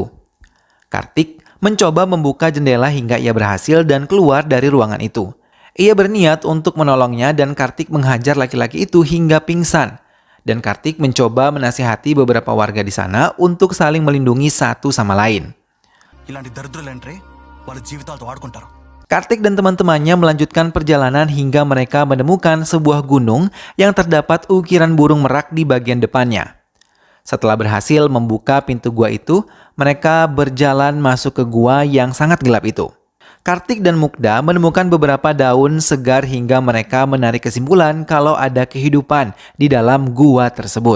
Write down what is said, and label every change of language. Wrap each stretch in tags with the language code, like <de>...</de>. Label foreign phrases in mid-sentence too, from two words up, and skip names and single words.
<id>Kartik mencoba membuka jendela hingga ia berhasil dan keluar dari ruangan itu. Ia berniat untuk menolongnya dan Kartik menghajar laki-laki itu hingga pingsan. Dan Kartik mencoba menasihati beberapa warga di sana untuk saling melindungi satu sama lain.</id> <te>ఇలాంటి దరిద్రులు అంటే వాళ్ళ జీవితాలతో ఆడుకుంటారు.</te> <id>Kartik dan teman-temannya melanjutkan perjalanan hingga mereka menemukan sebuah gunung yang terdapat ukiran burung merak di bagian depannya. Setelah berhasil membuka pintu gua itu, mereka berjalan masuk ke gua yang sangat gelap itu. Kartik dan Mugda menemukan beberapa daun segar hingga mereka menarik kesimpulan kalau ada kehidupan di dalam gua tersebut.</id>